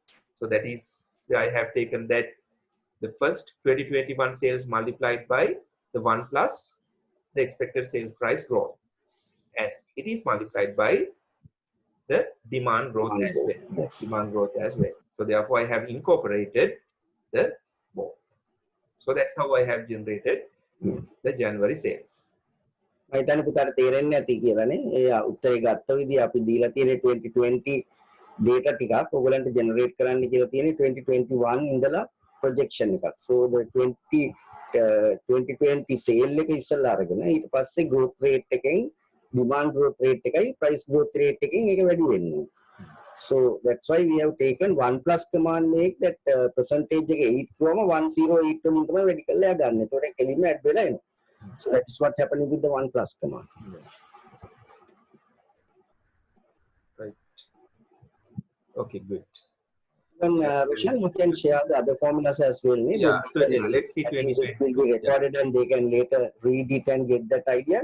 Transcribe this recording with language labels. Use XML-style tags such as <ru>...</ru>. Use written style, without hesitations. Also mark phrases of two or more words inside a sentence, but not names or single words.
<en>So that is, I have taken that the first 2021 sales multiplied by the 1 plus the expected sales price growth, and it is multiplied by the demand growth as well. Yes. Demand growth as well. So therefore, I have incorporated the both. So that's how I have generated the January sales.</en> <si>මම හිතන්නේ පුතාට තේරෙන්නේ නැති කියලානේ. ඒ උත්තරේ ගත්ත විදිහ අපි දීලා තියෙන 2020 data ටිකක් ඔයගලන්ට generate කරන්න කියලා තියෙන්නේ 2021 ඉඳලා projection එකක්.</si> <en>So the 2020 sale</en> <si>එක ඉස්සලා අරගෙන ඊට පස්සේ</si> <en>growth rate</en> <si>එකෙන්</si> <en>demand growth rate</en> <si>එකයි</si> <en>price growth rate</en> <si>එකෙන් ඒක වැඩි වෙන්නේ.</si> <en>So that's why we have taken 1 plus command make that percentage</en> <si>එක 8 108 වලින් තමයි වැඩි කරලා ගන්න. ඒතකොට කෙලින්ම add වෙලා එනවා.</si> <en>So that's what happened with the 1 plus command. Right. Okay, good. Then Roshan, you can share the other formulas as well. Yeah, so let's see 2020. It will be recorded and they can later read it and get that idea.</en>